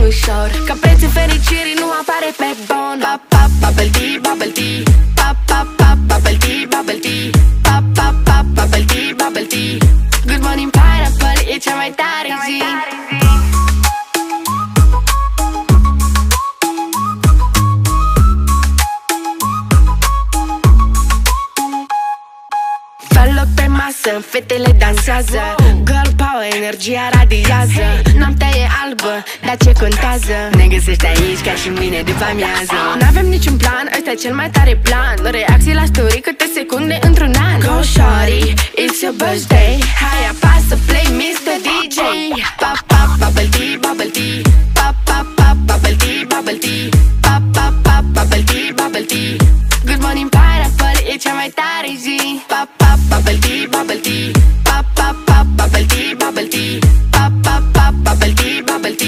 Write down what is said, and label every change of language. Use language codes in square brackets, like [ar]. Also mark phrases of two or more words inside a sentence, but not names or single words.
[ro] ușor, ca prețul fericirii nu apare pe bon. [en] Pop, pop, bubble tea, bubble tea. Pop, pop, pop, bubble tea, bubble tea. Pop, pop, pop, bubble tea, bubble tea. Good morning pineapple, [ro] e cea mai tare zi. Fă loc pe masă, fetele dansează. [en] Girl power, [ro] energia radiază. Noaptea e albă, dar ce contează? Ne găsești aici ca și mine după amiază. N-avem niciun plan, ăsta e cel mai tare plan. Reacții la story câte secunde într-un an. [en] Go shawty, it's your birthday. [ro] Hai apasă play Mr. DJ. [en] Pop, pop, bubble tea, bubble tea. Pop, pop, pop, bubble tea, bubble tea. Pop, pop, pop, bubble tea, bubble tea. Good morning pineapple, [ro] e cea mai tare zi. [en] Pop, pop, bubble tea, bubble tea. Pop, pop, pop, bubble tea, bubble tea. Pop, pop, pop, bubble tea, bubble tea.